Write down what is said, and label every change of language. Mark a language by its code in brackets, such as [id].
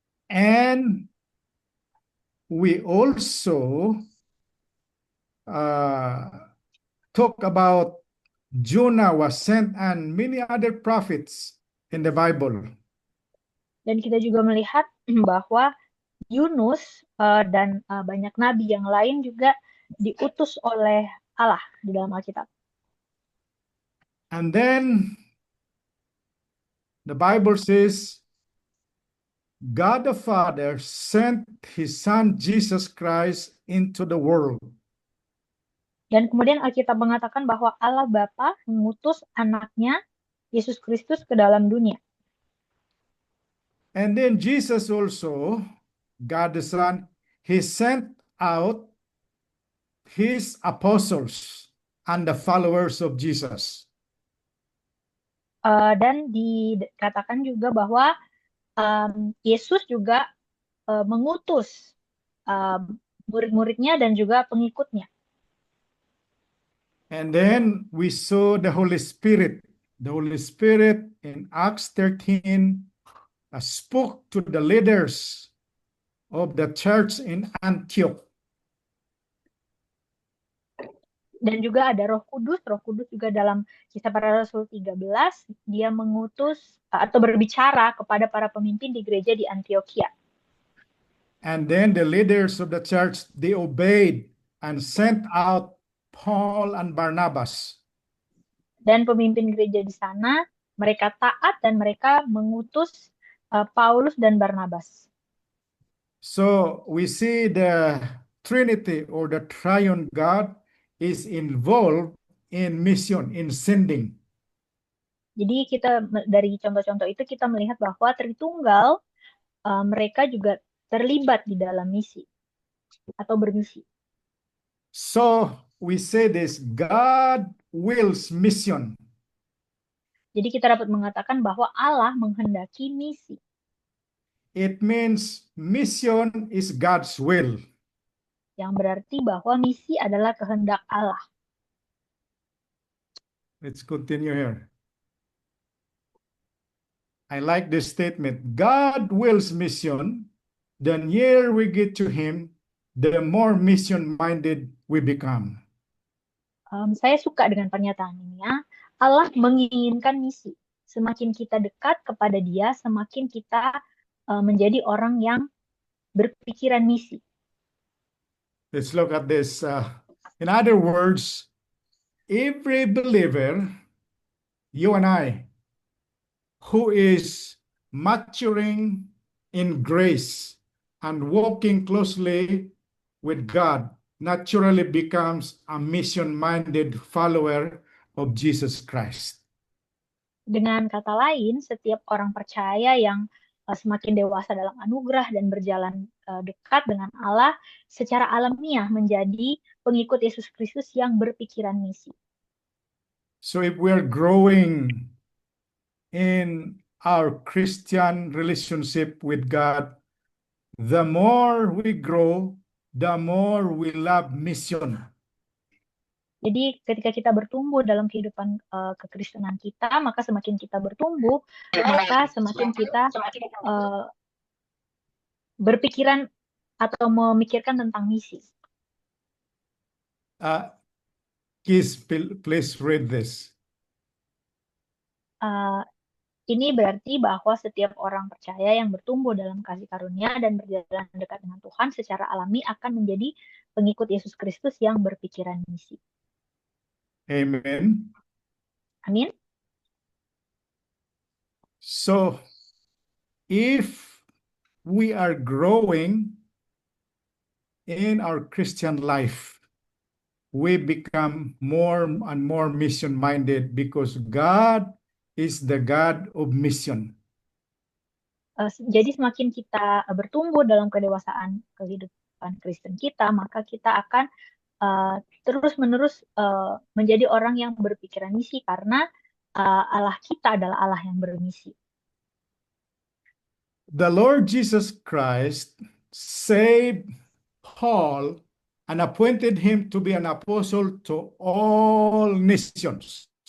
[en] And we also talk about Jonah was sent and many other prophets in the Bible. [id] Dan kita juga melihat bahwa Yunus dan banyak nabi yang lain juga diutus oleh Allah di dalam Alkitab. [en] And then the Bible says God the Father sent his son Jesus Christ into the world. [id] Dan kemudian Alkitab mengatakan bahwa Allah Bapa mengutus anaknya Yesus Kristus ke dalam dunia. [en] And then Jesus also, God the Son, he sent out his apostles and the followers of Jesus. [id] Dan dikatakan juga bahwa Yesus juga mengutus murid-muridnya dan juga pengikutnya. [en] And then we saw the Holy Spirit. The Holy Spirit in Acts 13 spoke to the leaders of the church in Antioch. [id] Dan juga ada Roh Kudus juga dalam Kisah Para Rasul 13, dia mengutus atau berbicara kepada para pemimpin di gereja di Antioquia. [en] And then the leaders of the church, they obeyed and sent out Paul and Barnabas. [id] Dan pemimpin gereja di sana, mereka taat dan mereka mengutus Paulus dan Barnabas. [en] So we see the Trinity or the Triune God is involved in mission, in sending. [id] Jadi kita dari contoh-contoh itu kita melihat bahwa Tritunggal mereka juga terlibat di dalam misi atau bermisi. [en] So we say this, God wills mission. [id] Jadi kita dapat mengatakan bahwa Allah menghendaki misi. [en] It means mission is God's will. [id] Yang berarti bahwa misi adalah kehendak Allah. [en] Let's continue here. I like this statement. God wills mission. The nearer we get to him, the more mission-minded we become. [id] Saya suka dengan pernyataan ini ya. Allah menginginkan misi. Semakin kita dekat kepada Dia, semakin kita menjadi orang yang berpikiran misi. [en] Let's look at this. In other words, every believer, you and I, who is maturing in grace and walking closely with God, naturally becomes a mission-minded follower of Jesus Christ. [id] Dengan kata lain, setiap orang percaya yang semakin dewasa dalam anugerah dan berjalan dekat dengan Allah, secara alamiah menjadi pengikut Yesus Kristus yang berpikiran misi. [en] So if we're growing in our Christian relationship with God, the more we grow, the more we love mission. [id] Jadi ketika kita bertumbuh dalam kehidupan kekristenan kita, maka semakin kita bertumbuh, maka semakin kita berpikiran atau memikirkan tentang misi. [en] Please read this. [id] Ini berarti bahwa setiap orang percaya yang bertumbuh dalam kasih karunia dan berjalan dekat dengan Tuhan secara alami akan menjadi pengikut Yesus Kristus yang berpikiran misi. [en] Amen. [id] Amin. [en] So, if we are growing in our Christian life, we become more and more mission-minded because God is the God of mission. [id] Jadi semakin kita bertumbuh dalam kedewasaan kehidupan Kristen kita, maka kita akan terus-menerus menjadi orang yang berpikiran misi karena Allah kita adalah Allah yang bermisi. [en] The Lord Jesus Christ saved Paul and appointed him to be an apostle to all nations.